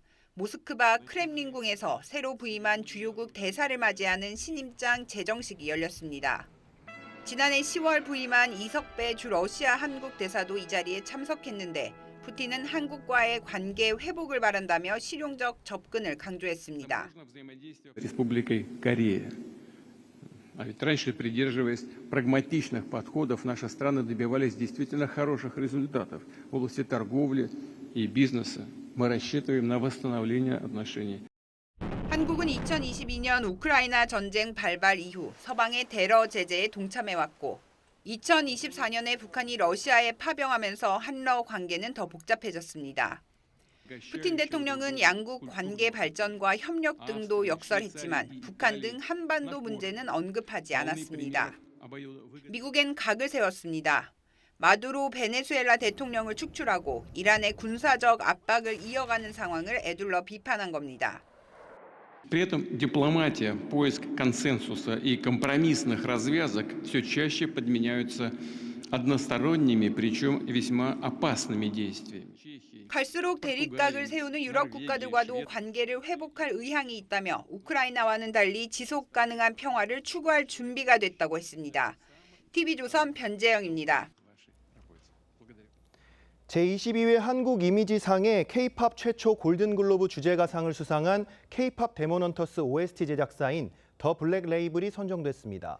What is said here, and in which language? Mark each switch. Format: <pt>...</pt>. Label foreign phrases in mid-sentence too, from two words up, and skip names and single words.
<ko>모스크바 크렘린궁에서 새로 부임한 주요국 대사를 맞이하는 신임장 제정식이 열렸습니다. 지난해 10월 부임한 이석배 주 러시아 한국 대사도 이 자리에 참석했는데 푸틴은 한국과의 관계 회복을 바란다며 실용적 접근을 강조했습니다.</ko> <ru>Республикой Корея. А ведь раньше, придерживаясь прагматичных подходов, наши страны добивались действительно хороших результатов в области торговли и бизнеса. Мы рассчитываем на восстановление отношений.</ru> <ko>한국은 2022년 우크라이나 전쟁 발발 이후 서방의 테러 제재에 동참해왔고 2024년에 북한이 러시아에 파병하면서 한러 관계는 더 복잡해졌습니다. 푸틴 대통령은 양국 관계 발전과 협력 등도 역설했지만 북한 등 한반도 문제는 언급하지 않았습니다. 미국엔 각을 세웠습니다. 마두로 베네수엘라 대통령을 축출하고 이란의 군사적 압박을 이어가는 상황을 에둘러 비판한 겁니다.</ko> <ru>При этом дипломатия, поиск консенсуса и компромиссных развязок все чаще подменяются односторонними, причем весьма опасными действиями.</ru> <ko>갈수록 대립각을 세우는 유럽 국가들과도 관계를 회복할 의향이 있다며 우크라이나와는 달리 지속 가능한 평화를 추구할 준비가 됐다고 했습니다. TV조선 변재영입니다. 제22회 한국 이미지상의 K-팝 최초 골든글로브 주제가상을 수상한 K-팝 데몬헌터스 OST 제작사인 더 블랙 레이블이 선정됐습니다.</ko>